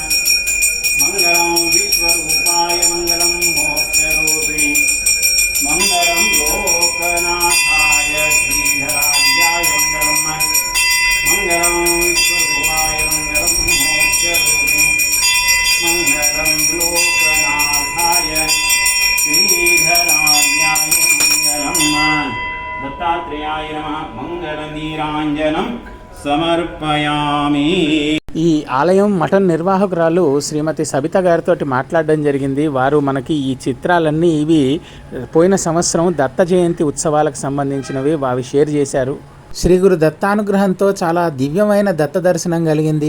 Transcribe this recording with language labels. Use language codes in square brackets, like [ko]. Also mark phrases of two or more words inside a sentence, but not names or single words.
[sa] मंगलं विश्वरूपाय मंगलं मोक्षरूपिणे मंगलं लोकनाथाय श्रीधराज्याय मंगलं मंगलं विश्वरूपाय मंगलं मोक्षरूपिणे मंगलं लोकनाथाय श्रीधराज्याय मंगलं. दत्तात्रेयाय नमः. मंगल नीरांजनं సమర్పయామి. [te] ఈ ఆలయం మఠం నిర్వాహకురాలు శ్రీమతి సబిత గారితో మాట్లాడడం జరిగింది. వారు మనకి ఈ చిత్రాలన్నీ ఇవి పోయిన సంవత్సరం దత్త జయంతి ఉత్సవాలకు సంబంధించినవి అవి షేర్ చేశారు. శ్రీ గురు దత్తానుగ్రహంతో చాలా దివ్యమైన దత్త దర్శనం కలిగింది.